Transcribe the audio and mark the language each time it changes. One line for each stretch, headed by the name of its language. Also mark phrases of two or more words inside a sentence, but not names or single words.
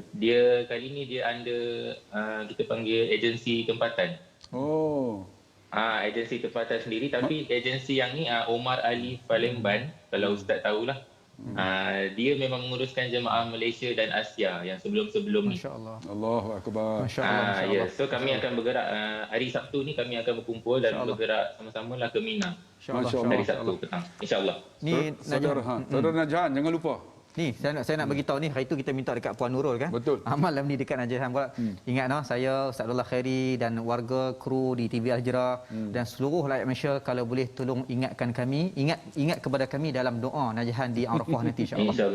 Malay: Dia kali ni dia under kita panggil agensi tempatan. Oh. Agensi tempatan sendiri, tapi agensi yang ni Omar Ali Palembang, kalau ustaz tahulah. Dia memang menguruskan jemaah Malaysia dan Asia yang sebelum-sebelum ni. Masya-Allah.
Arabic: Allahu akbar.
Malay: Masya-Allah. Ya, so kami akan bergerak hari Sabtu ni, kami akan berkumpul dan bergerak sama-sama lah ke Mina. Masya-Allah. Hari Sabtu petang. Insya-Allah. Ni Saudara Najahan, jangan lupa. Ni saya nak bagi tahu ni, hari tu kita minta dekat Puan Nurul kan. Betul. Malam ni dekat Najahan pula. Ingat saya Ustaz Abdullah Khairi dan warga kru di TV Al-Hijrah dan seluruh rakyat Malaysia, kalau boleh tolong ingatkan kami, ingat kepada kami dalam doa Najahan di Arafah nanti insya-Allah.